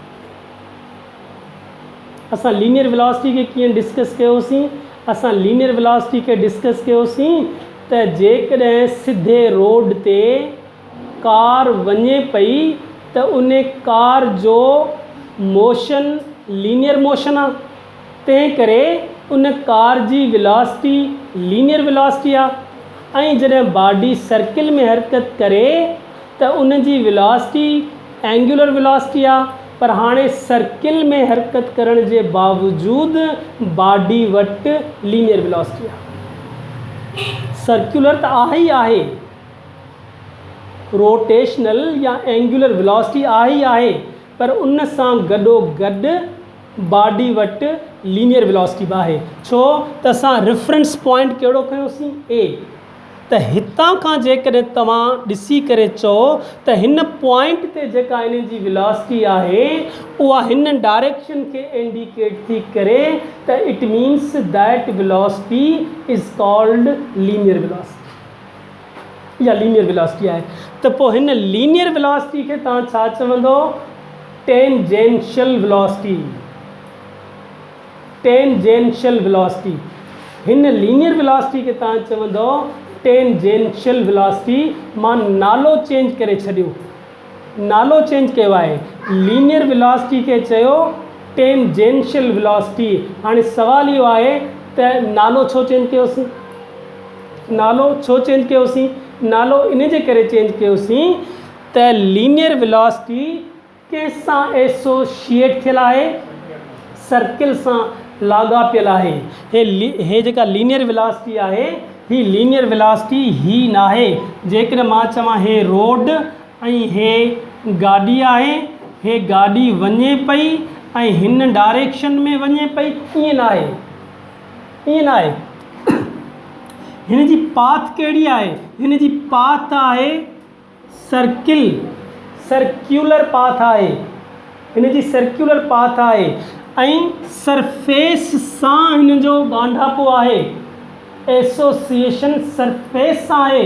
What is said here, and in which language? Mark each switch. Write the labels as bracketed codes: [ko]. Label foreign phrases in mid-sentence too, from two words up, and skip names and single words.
[sd] असां [en] linear velocity [sd] खे कीअं डिस्कस कयोसीं? असां [en] linear velocity [sd] खे डिस्कस कयोसीं त जेकॾहिं सिधे रोड ते कार वञे पई त उन कार जो मोशन [en] linear motion [sd] आहे, तंहिं करे उन कार जी [en] velocity linear velocity [sd] आहे। ऐं जॾहिं [en] body circle [sd] में हरकत करे त उन जी [en] velocity angular velocity [sd] आहे। पर हाणे सर्किल में हरकत करण जे बावजूदु बॉडी वटि [en] linear velocity [sd] आहे। सर्कुलर त आहे ई आहे, रोटेशनल या [en] angular velocity [sd] आहे ई आहे, पर उन सां गॾोगॾु बॉडी वटि [en] linear velocity [sd] बि आहे। छो त असां [en] reference point [sd] कहिड़ो खयोंसीं, ए। त हितां खां जेकॾहिं तव्हां ॾिसी करे चओ त हिन पॉइंट ते जेका इन जी वेलोसिटी आहे उहा हिन डायरेक्शन खे इंडिकेट थी करे, त [en] it means that velocity is called linear velocity [sd] या [en] linear velocity [sd] आहे। त पोइ हिन [en] linear velocity [sd] खे तव्हां छा चवंदो, [en] tangential velocity. tangential velocity, [sd] हिन [en] linear velocity [sd] खे तव्हां चवंदो [en] tangential velocity. [sd] मां नालो चेंज करे छॾियो, नालो चेंज कयो आहे, [en] linear velocity [sd] खे चयो [en] tangential velocity. [sd] हाणे सवाल इहो आहे त नालो छो चेंज कयोसीं, नालो छो चेंज कयोसीं? नालो इन जे करे चेंज कयोसीं त [en] linear velocity [sd] कंहिंसां एसोशिएट थियल आहे, सर्किल सां लाॻापियल आहे। हे जेका [en] linear velocity [sd] आहे, ही [en] linear velocity [sd] ही न आहे। जेकॾहिं मां चवां हे रोड ऐं हे गाॾी आहे, हे गाॾी वञे पई ऐं हिन डायरेक्शन में वञे पई, ईअं न आहे, ईअं न आहे। हिन जी पाथ कहिड़ी आहे, हिन जी पाथ आहे सर्किल, [en] circular path [sd] आहे, हिन जी [en] circular path [sd] आहे ऐं सरफेस सां हिन जो ॻंढापो आहे, [en] association surface [sd] सां आहे।